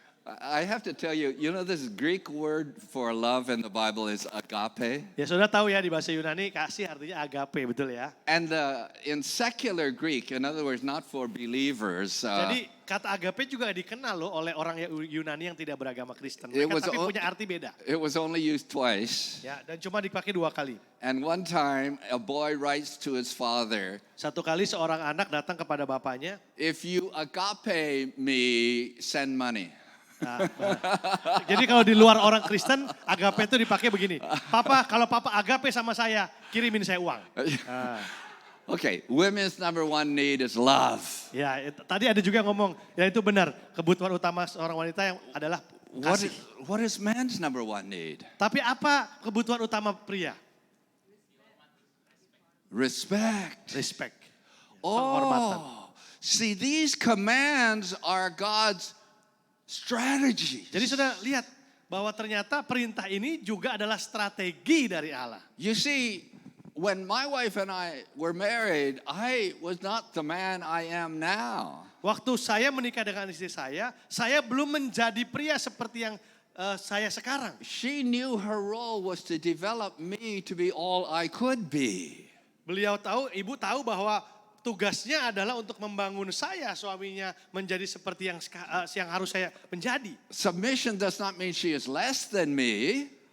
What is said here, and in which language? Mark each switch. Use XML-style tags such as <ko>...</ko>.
<en>I have to tell you, this Greek word for love in the Bible is agape.</en> <id>Ya sudah tahu ya di bahasa Yunani kasih artinya agape, betul ya.</id> <en>And in secular Greek, in other words, not for believers,</en> <id>Jadi kata agape juga dikenal loh oleh orang Yunani yang tidak beragama Kristen.</id> <en>It</en> <id>Mereka</id> <en>was</en> <id>tapi</id> <en>all-</en> <id>punya arti beda.</id> <en>it was only used twice.</en> <id>Ya, dan cuma dipakai 2 kali.</id> <en>And one time, a boy writes to his father,</en> <id>Satu kali seorang anak datang kepada bapaknya.</id> <en>if you agape me, send money.</en> <id>Nah, jadi kalau di luar orang Kristen, agape itu dipakai begini. Papa, kalau papa agape sama saya, kirimin saya uang. Nah,</id> <en>Okay, women's number one need is love.</en> <id>ya, tadi ada juga yang ngomong, ya itu benar. Kebutuhan utama seorang wanita yang adalah</id> <en>What</en> <id>kasih.</id> <en>what is man's number one need?</en> <id>Tapi apa kebutuhan utama pria?</id> <en>Respect.</en> <id>Respect. Penghormatan.</id> <en>Oh, see, these commands are God's strategy.</en> <id>Jadi sudah lihat bahwa ternyata perintah ini juga adalah strategi dari Allah.</id> <en>You see, when my wife and I were married, I was not the man I am now.</en> <id>Waktu saya menikah dengan istri saya belum menjadi pria seperti yang saya sekarang.</id> <en>She knew her role was to develop me to be all I could be.</en> <id>Ibu tahu bahwa tugasnya adalah untuk membangun saya, suaminya, menjadi seperti yang harus saya menjadi.</id> <en>Submission does not mean she is less than me,</en>